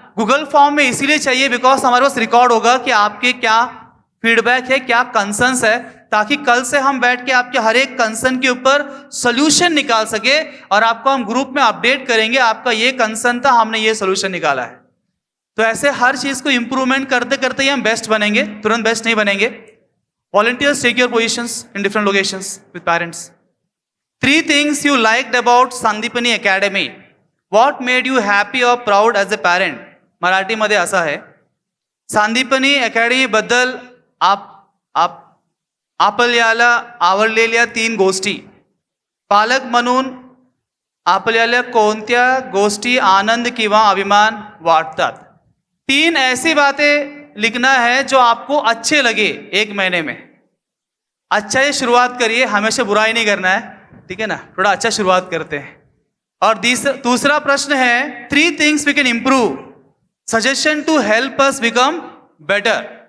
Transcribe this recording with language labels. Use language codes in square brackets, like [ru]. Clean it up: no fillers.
[hi] Google form में इसीलिए चाहिए बिकॉज हमारे पास रिकॉर्ड होगा कि आपके क्या फीडबैक है, क्या कंसर्न्स है, ताकि कल से हम बैठ के आपके हर एक कंसर्न के ऊपर सोल्यूशन निकाल सके और आपको हम ग्रुप में अपडेट करेंगे, आपका ये कंसर्न था, हमने ये सोल्यूशन निकाला है। तो ऐसे हर चीज को इंप्रूवमेंट करते करते ही हम बेस्ट बनेंगे, तुरंत बेस्ट नहीं बनेंगे। [en] Volunteers take your positions in different locations with parents. 3 things you liked about Sandipani Academy. What made you happy or proud as a parent? [mr] Marathi मध्ये असा है, सांदीपनी अकॅडमी बद्दल आपल्याला आवडलेल्या 3 गोष्टी, पालक म्हणून आपल्याला कोणत्या गोष्टी आनंद किंवा अभिमान वाटतात? [hi] 3 ऐसी बातें लिखना है जो आपको अच्छे लगे 1 महीने में। अच्छा ही शुरुआत करिए, हमेशा बुराई नहीं करना है, ठीक है ना? थोड़ा अच्छा शुरुआत करते हैं। और दूसरा प्रश्न है [en] 3 things we can improve, suggestion to help us become better.